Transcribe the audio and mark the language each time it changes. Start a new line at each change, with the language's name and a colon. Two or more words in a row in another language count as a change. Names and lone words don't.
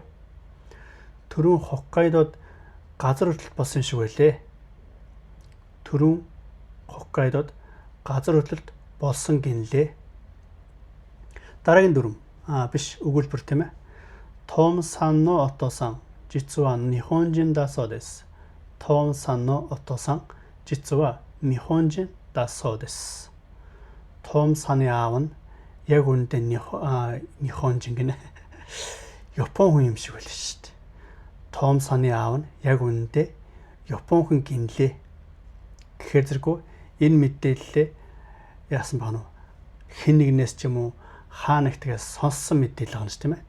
Mongolian: Түрүүн Хоккайдод газар хөдлөлт болсон шиг байлээ. Түрүүн Хоккайдод газар хөдлөлт болсон гинлээ. Дараагийн дүрм биш өгүүлбэр тийм ээ.
Japanese: トムさんのお父さん実は日本人だそうです。Том сан のお父さん実は日本人だそうです。
Mongolian: Том саны аав нь яг үүндээ Нихонжин гинэ. Япон хүн юм шиг байл шүү дээ. Том саны аав нь яг үүндээ Япон хүн гинлээ. Гэхээр зэрэггүй энэ мэдээллээ яасан баг нь хэн нэгнээс ч юм уу хаа нэгтгээс сонссон мэдээлэл байгаа юм шүү тийм ээ.